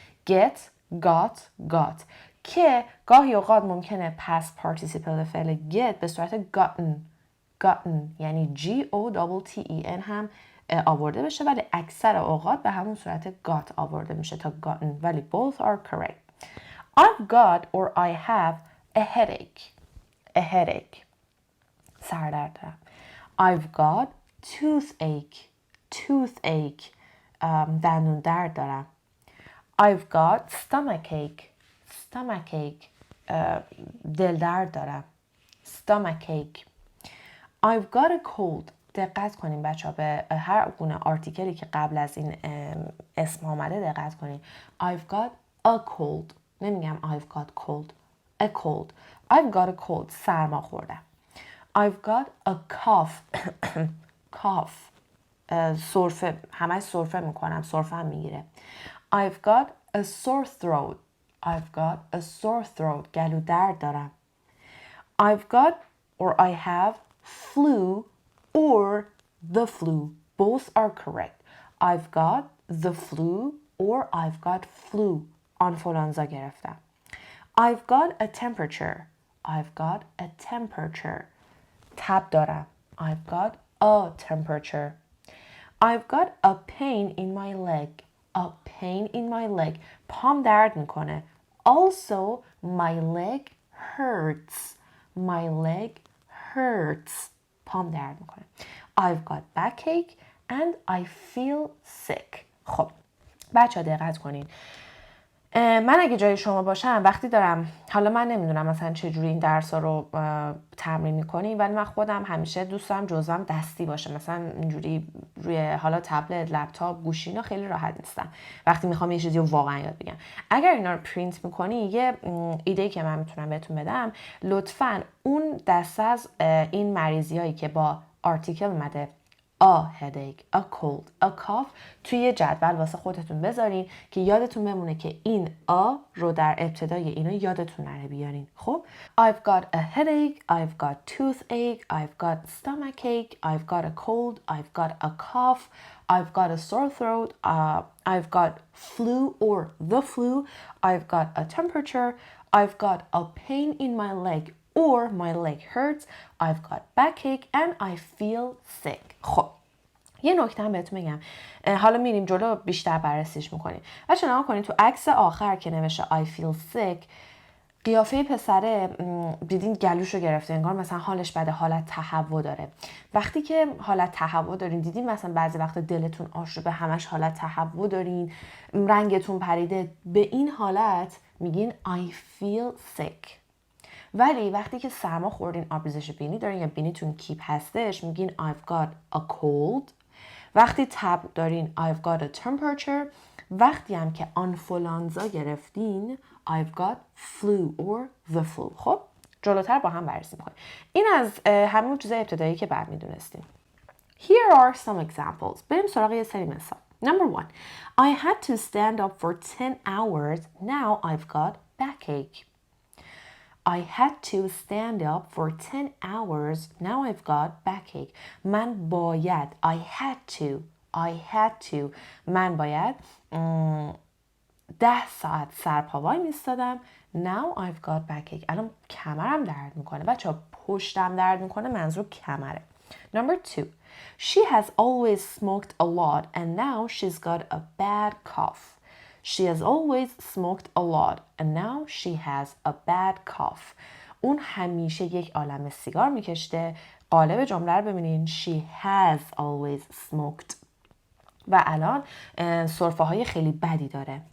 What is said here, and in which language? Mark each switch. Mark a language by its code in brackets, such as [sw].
[fa] get, got که گاهی اوقات ممکنه past participle فعل get به صورت gotten یعنی G-O-T-T-E-N هم آورده بشه، ولی اکثر اوقات به همون صورت got آورده میشه تا gotten، ولی [en] both are correct. I've got or I have a headache. A headache. [fa] سردرد دارم. [en] I've got toothache. Toothache. [fa] دندون درد دارم. [en] I've got stomachache. Stomachache. [fa] دل درد دارم. [en] Stomachache. I've got a cold. [fa] دقت کنین بچه ها به هر گونه آرتیکلی که قبل از این اسم آمده دقت کنین. [en] I've got a cold. [fa] نمیگم [en] I've got cold. A cold. I've got a cold. [fa] سرما خوردم. [en] I've got a cough. cough. [fa] سرفه. همه سرفه میکنم. سرفه هم میگیره. [en] I've got a sore throat. I've got a sore throat. [fa] گلو درد دارم. [en] I've got or I have flu or the flu. Both are correct. I've got the flu or I've got flu. [fa] آنفولانزا گرفتم. [en] I've got a temperature. I've got a temperature. [fa] تب دارم. [en] I've got a temperature. I've got a pain in my leg. A pain in my leg. [fa] پام درد میکنه. [en] Also, my leg hurts. My leg hurts. [fa] پام درد میکنه. [en] I've got backache and I feel sick. [fa] خب بچه ها دقت کنین. من اگه جای شما باشم وقتی دارم، حالا من نمیدونم مثلا چجوری این درس ها رو تمرین میکنی، ولی من خودم همیشه دوست دارم جزوام دستی باشه. مثلا اینجوری روی حالا تبلت، لپتاپ، گوشی اینا خیلی راحت نیستم وقتی میخوام یه چیزی رو واقعا یاد بگیرم. اگر اینا رو پرینت میکنی، یه ایده که من میتونم بهتون بدم، لطفاً اون دسته از این مریضی هایی که با آرتیکل اومده [en] a headache, a cold, a cough [fa] توی جدول واسه خودتون بذارین که یادتون بمونه که این a رو در ابتدای اینا یادتون نره بیارین. [en] خب I've got a headache, I've got toothache, I've got stomachache, I've got a cold, I've got a cough, I've got a sore throat, I've got flu or the flu, I've got a temperature, I've got a pain in my leg or my leg hurts, I've got backache and I feel sick. [fa] خب یه نکته هم بهتون میگم، حالا میریم جلو بیشتر بررسیش میکنیم. بچه نگاه کنید تو عکس آخر که نوشته [en] I feel sick، [fa] قیافه پسره دیدین گلوشو گرفته، انگار مثلا حالش بده، حالت تهوع داره. وقتی که حالت تهوع دارین، دیدین مثلا بعضی وقت دلتون آشوبه، همش حالت تهوع دارین، رنگتون پریده، به این حالت میگین [en] I feel sick. [fa] ولی وقتی که سرما خوردین، آبریزش بینی دارین یا بینیتون کیپ هستش، میگین [en] I've got a cold. [fa] وقتی تب دارین [en] I've got a temperature. [fa] وقتی هم که آنفولانزا گرفتین [en] I've got flu or the flu. [fa] خب جلوتر با هم بررسی میکنیم. این از همون چیزای ابتدایی که بعد میدونستیم. [en] Here are some examples. [fa] بریم سراغ یه سری مثال. [en] Number 1. I had to stand up for 10 hours. Now I've got backache. I had to stand up for 10 hours. Now I've got backache. [fa] من باید. [en] I had to. [fa] من باید 10 ساعت سرپا وای میستادم. [en] Now I've got backache. [fa] الان کمرم درد میکنه. بچه پشتم درد میکنه، منظور کمره. [en] Number 2. She has always smoked a lot and now she's got a bad cough. She has always smoked a lot and now she has a bad cough. [fa] اون همیشه یک عالمه سیگار میکشته قالب جمله رو ببینین. [en] She has always smoked. [fa] و الان سرفه های خیلی بدی داره.